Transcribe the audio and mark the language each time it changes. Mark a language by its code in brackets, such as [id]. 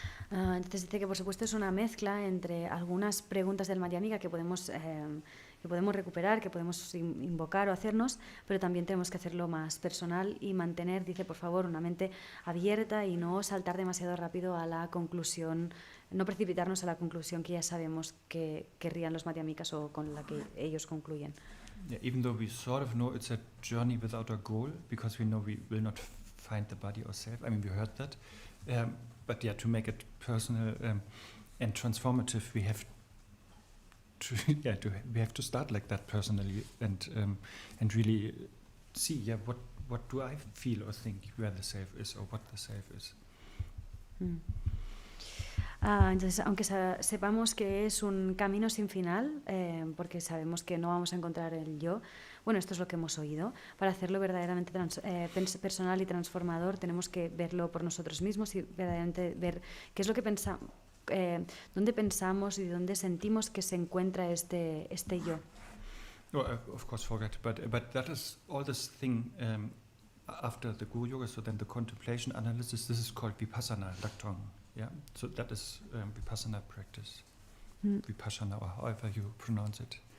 [es] Entonces dice que por supuesto es una mezcla entre algunas preguntas del Mahayana que podemos recuperar, que podemos invocar o hacernos, pero también tenemos que hacerlo más personal y mantener, dice, por favor, una mente abierta y no saltar demasiado rápido a la conclusión, no precipitarnos a la conclusión que ya sabemos que querrían los Madhyamikas o con la que ellos concluyen. [en] Yeah, even though we sort of know it's a journey without a goal, because we know we will not find the body ourselves. I mean, we heard that. But yeah, to make it personal and transformative, we have to we have to start like that personally and really see what do I feel or think where the self is or what the self is. [es] Entonces, aunque sepamos que es un camino sin final, porque sabemos que no vamos a encontrar el yo, bueno, esto es lo que hemos oído. Para hacerlo verdaderamente personal y transformador, tenemos que verlo por nosotros mismos y verdaderamente ver qué es lo que pensamos, dónde pensamos y dónde sentimos que se encuentra este yo. [en] Well, of course, forget, but that is all this thing after the Guru Yoga. So then the contemplation analysis. This is called vipassana, laktong. Yeah, so that is vipassana practice. Vipassana, or however you pronounce it.